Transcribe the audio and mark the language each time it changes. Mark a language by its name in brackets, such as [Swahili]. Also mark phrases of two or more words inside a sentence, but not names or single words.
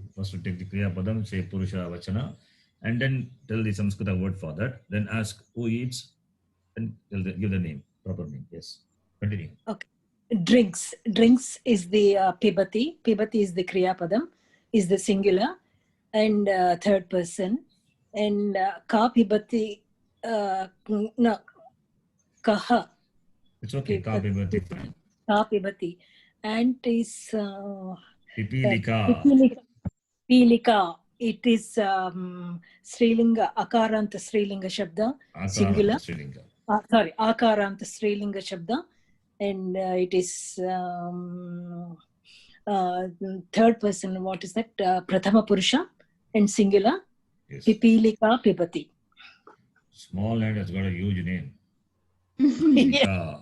[English] First, to take the [Sanskrit] Kriya Padam, [English] say [Sanskrit] Purusha Vachana, [English] and then tell the Samskrita word for that. Then ask who eats, and give the name, proper name. Yes. Continue. Okay. Drinks. Drinks is the Pibati. Pibati is the [Sanskrit] Kriya Padam, [English] is the singular, and third person. And [Sanskrit] Ka Pibati, [English] no, Kaha. It's okay. [Sanskrit] Ka Pibati, [English] fine. [Sanskrit] Ka Pibati. [English] And is Pipilika. Pilika. It is Srilinga, [Sanskrit] Akaranta Srilinga Shabda, [English] singular. Srilinga. Sorry, [Sanskrit] Akaranta Srilinga Shabda. [English] And it is third person. What is that? [Sanskrit] Prathama Purusha [English] and singular. Yes. [Sanskrit] Pipilika Pibati. [English] Small and has got a huge name. Yeah.